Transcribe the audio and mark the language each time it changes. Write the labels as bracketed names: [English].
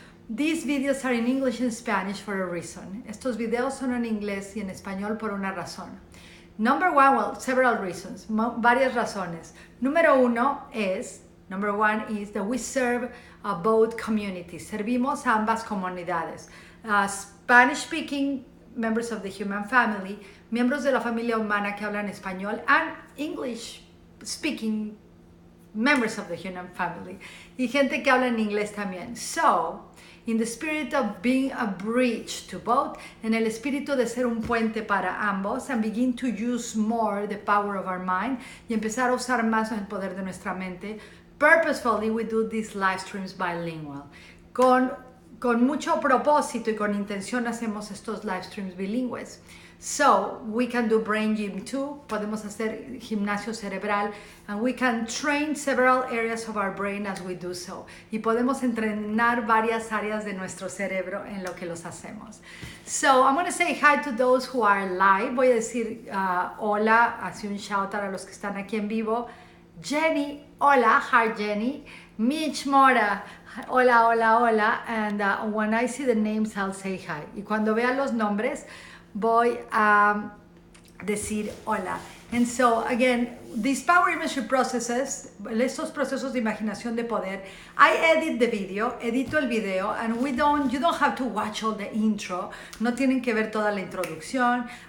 [English] These videos are in English and Spanish for a reason. [Spanish] Estos videos son en inglés y en español por una razón. [English] Number one, several reasons, [Spanish] varias razones. [English] Number one is that we serve both communities. [Spanish] Servimos a ambas comunidades. [English] Spanish-speaking members of the human family, [Spanish] miembros de la familia humana que hablan español, [English] and English-speaking members of the human family. [Spanish] Y gente que habla en inglés también. [English] So, in the spirit of being a bridge to both, [Spanish] en el espíritu de ser un puente para ambos, [English] and begin to use more the power of our mind, [Spanish] y empezar a usar más el poder de nuestra mente, [English] purposefully we do these live streams bilingual. [Spanish] Con mucho propósito y con intención hacemos estos live streams bilingües. [English] So, we can do brain gym too, [Spanish] podemos hacer gimnasio cerebral, [English] and we can train several areas of our brain as we do so. [Spanish] Y podemos entrenar varias áreas de nuestro cerebro en lo que los hacemos. [English] So, I'm going to say hi to those who are live. [Spanish] Voy a decir hola, así un shout out a los que están aquí en vivo. Jenny, hola, hi Jenny. Mitch Mora, hola, hola, hola. [English] And when I see the names, I'll say hi. [Spanish] Y cuando vea los nombres, voy a decir hola. [English] And so again, these power imagery processes, [Spanish] estos procesos de imaginación de poder, [English] I edit the video, [Spanish] edito el video, [English] and you don't have to watch all the intro, [Spanish] no tienen que ver toda la introducción.